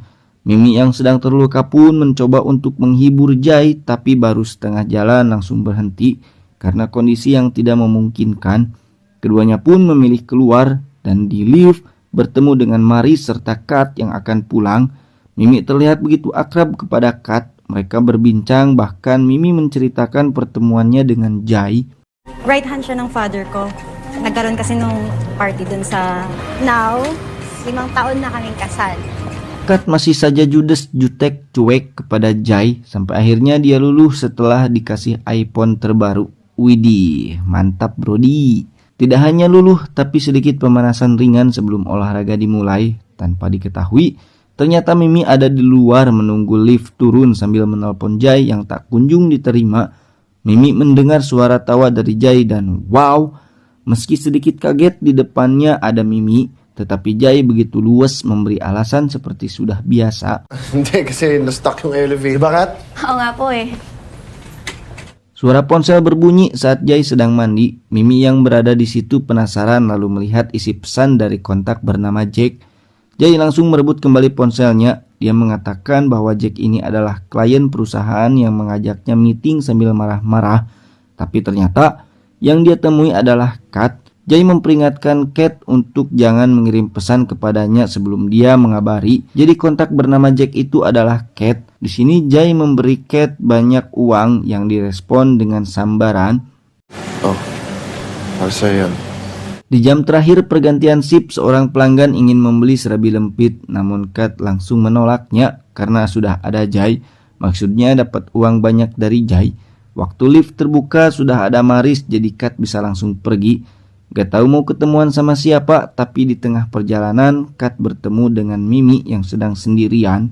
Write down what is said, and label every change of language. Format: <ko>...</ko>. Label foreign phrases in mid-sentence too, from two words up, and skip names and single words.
<id>Mimi yang sedang terluka pun mencoba untuk menghibur Jai, tapi baru setengah jalan langsung berhenti karena kondisi yang tidak memungkinkan. Keduanya pun memilih keluar. Dan di lift bertemu dengan Maris serta Kat yang akan pulang. Mimi terlihat begitu akrab kepada Kat. Mereka berbincang, bahkan Mimi menceritakan pertemuannya dengan Jai.</id> <en>Right hand</en> <tl>siya ng father ko. Nagkaroon kasi nung party dun sa... Now, 5 taon na kaming kasal.</tl> <id>Kat masih saja judes, jutek, cuek kepada Jai. Sampai akhirnya dia luluh setelah dikasih iPhone terbaru. Widih, mantap brodi. Tidak hanya luluh, tapi sedikit pemanasan ringan sebelum olahraga dimulai. Tanpa diketahui, ternyata Mimi ada di luar menunggu lift turun sambil menelpon Jai yang tak kunjung diterima. Mimi mendengar suara tawa dari Jai dan wow, meski sedikit kaget di depannya ada Mimi, tetapi Jai begitu luwes memberi alasan seperti sudah biasa.</id> <tl>Hindi, kasi na-stuck yung elevator. Bakit? Oo nga po eh.</tl> <id>Suara ponsel berbunyi saat Jai sedang mandi. Mimi yang berada di situ penasaran lalu melihat isi pesan dari kontak bernama Jack. Jai langsung merebut kembali ponselnya. Dia mengatakan bahwa Jack ini adalah klien perusahaan yang mengajaknya meeting sambil marah-marah. Tapi ternyata yang dia temui adalah Kat. Jai memperingatkan Kat untuk jangan mengirim pesan kepadanya sebelum dia mengabari. Jadi kontak bernama Jack itu adalah Kat. Di sini Jai memberi Kat banyak uang yang direspon dengan sambaran.</id> <tl>Para sa'yo yan.</tl> <id>Di jam terakhir pergantian shift, seorang pelanggan ingin membeli serabi lempit, namun Kat langsung menolaknya karena sudah ada Jai. Maksudnya dapat uang banyak dari Jai. Waktu lift terbuka sudah ada Maris, jadi Kat bisa langsung pergi. Gak tahu mau ketemuan sama siapa, tapi di tengah perjalanan Kat bertemu dengan Mimi yang sedang sendirian.</id>